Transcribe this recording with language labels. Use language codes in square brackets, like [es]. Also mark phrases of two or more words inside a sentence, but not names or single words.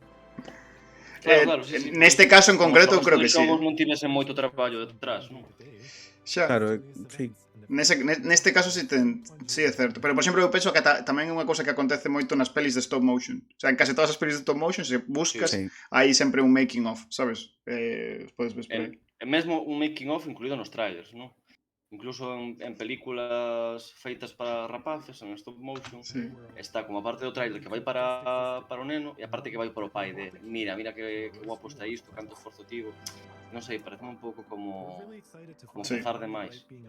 [gl] Claro, sí. Neste caso en concreto eu creo que sí. Como non tivesen moito traballo detrás, non? Xa. Claro, sí. Neste caso sí é certo. Pero, por exemplo, eu penso que tamén é unha cousa que acontece moito nas pelis de [en] stop motion. [es] O sea, [gl] en case todas as pelis de [en] stop motion, [gl] se buscas, hai sempre un [en] making of, [gl] sabes? Podes ver por aí. E mesmo un [en] making of [gl] incluído nos trailers, non? Incluso en películas feitas para rapaces, en [en] stop motion, [gl] está como a parte do trailer que vai para o neno e a parte que vai para o pai de mira que guapo está isto, canto esforzo tivo. Non sei, parece un pouco como forzar demais.